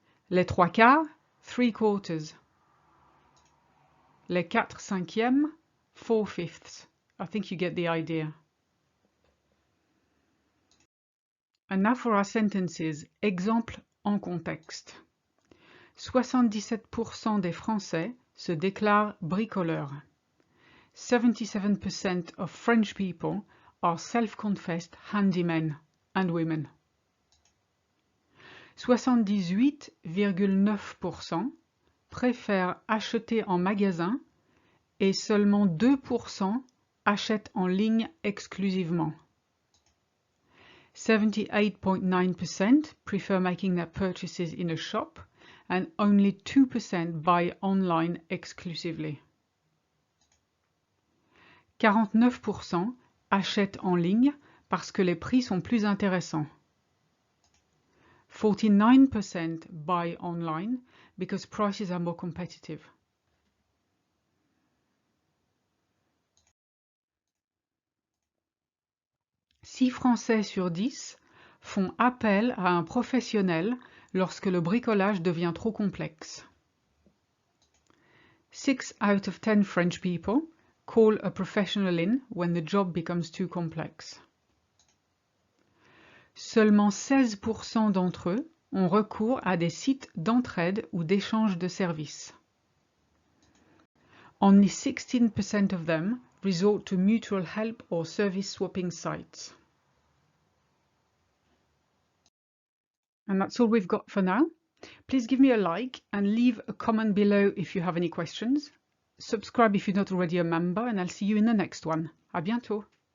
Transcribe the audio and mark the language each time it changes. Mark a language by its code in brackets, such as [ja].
[fr] Les trois quarts, 3/4. Les 4/5, 4/5. [en] I think you get the idea. And now for our sentences. [fr] Exemple en contexte. 77% des Français se déclarent bricoleurs. [en] 77% of French people are self-confessed handymen and women. [fr] 78,9% préfèrent acheter en magasin et seulement 2% achètent en ligne exclusivement. [en] 78.9% prefer making their purchases in a shop and only 2% buy online exclusively. [fr] 49% achètent en ligne parce que les prix sont plus intéressants. [en] 49% buy online because prices are more competitive. [fr] Six Français sur 10 font appel à un professionnel lorsque le bricolage devient trop complexe. [en] 6 out of 10 French people call a professional in when the job becomes too complex. [fr] Seulement 16% d'entre eux ont recours à des sites d'entraide ou d'échange de services. [en] Only 16% of them resort to mutual help or service swapping sites. And that's all we've got for now. Please give me a like and leave a comment below if you have any questions. Subscribe if you're not already a member, and I'll see you in the next one. [fr] À bientôt!